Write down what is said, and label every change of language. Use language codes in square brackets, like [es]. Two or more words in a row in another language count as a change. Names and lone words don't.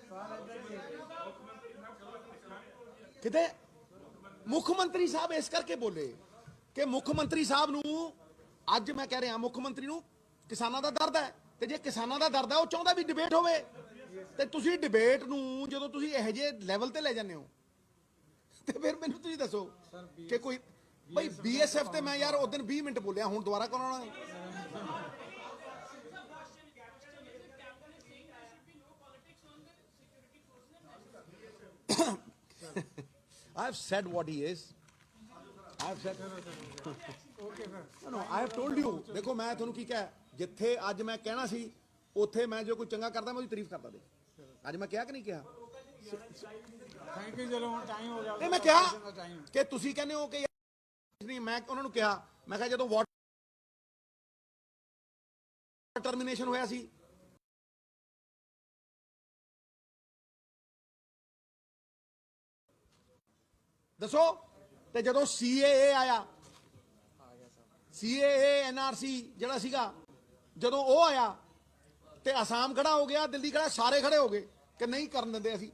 [pa] ਕਿਤੇ ਮੁੱਖ ਮੰਤਰੀ ਸਾਹਿਬ ਇਸ ਕਰਕੇ ਬੋਲੇ ਕਿ ਮੁੱਖ ਮੰਤਰੀ ਸਾਹਿਬ ਨੂੰ, ਅੱਜ ਮੈਂ ਕਹਿ ਰਿਹਾ ਮੁੱਖ ਮੰਤਰੀ ਨੂੰ ਕਿਸਾਨਾਂ ਦਾ ਦਰਦ ਹੈ, ਤੇ ਜੇ ਕਿਸਾਨਾਂ ਦਾ ਦਰਦ ਹੈ ਉਹ ਚਾਹੁੰਦਾ ਵੀ ਡਿਬੇਟ ਹੋਵੇ। ਤੇ ਤੁਸੀਂ ਡਿਬੇਟ ਨੂੰ ਜਦੋਂ ਤੁਸੀਂ ਇਹੋ ਜਿਹੇ ਲੈਵਲ ਤੇ ਲੈ ਜਾਂਦੇ ਹੋ, ਤੇ ਫਿਰ ਮੈਨੂੰ ਤੁਸੀਂ ਦੱਸੋ ਕਿ ਕੋਈ ਭਾਈ BSF ਤੇ ਮੈਂ ਯਾਰ ਉਸ ਦਿਨ 20 ਮਿੰਟ ਬੋਲਿਆ, ਹੁਣ ਦੁਬਾਰਾ ਕਰਾਉਣਾ। [en] I have said what he is. I have said. [pa] ਓਕੇ ਫਿਰ [en] No, I have told you. [pa] ਦੇਖੋ ਮੈਂ ਤੁਹਾਨੂੰ ਕੀ ਕਿਹਾ, ਜਿੱਥੇ ਅੱਜ ਮੈਂ ਕਹਿਣਾ ਸੀ ਉੱਥੇ ਮੈਂ ਜੋ ਕੋਈ ਚੰਗਾ ਕਰਦਾ ਮੈਂ ਉਹਦੀ ਤਾਰੀਫ ਕਰਦਾ। ਦੇ ਅੱਜ ਮੈਂ ਕਿਹਾ ਕਿ ਨਹੀਂ ਕਿਹਾ? [en] Thank you. [pa] ਚਲੋ ਹੁਣ ਟਾਈਮ ਹੋ ਗਿਆ। ਤੇ ਮੈਂ ਕਿਹਾ ਕਿ ਤੁਸੀਂ ਕਹਿੰਦੇ ਹੋ ਕਿ ਨਹੀਂ, ਮੈਂ ਉਹਨਾਂ ਨੂੰ ਕਿਹਾ, ਮੈਂ ਕਿਹਾ ਜਦੋਂ [en] water termination [pa] ਹੋਇਆ ਸੀ, ਦੱਸੋ, ਤੇ ਜਦੋਂ CAA ਆਇਆ, CAA NRC ਜਿਹੜਾ ਸੀਗਾ, ਜਦੋਂ ਉਹ ਆਇਆ ਤੇ ਅਸਾਮ ਖੜਾ ਹੋ ਗਿਆ, ਦਿੱਲੀ ਖੜਾ, ਸਾਰੇ ਖੜੇ ਹੋ ਗਏ ਕਿ ਨਹੀਂ ਕਰਨ ਦਿੰਦੇ ਅਸੀਂ।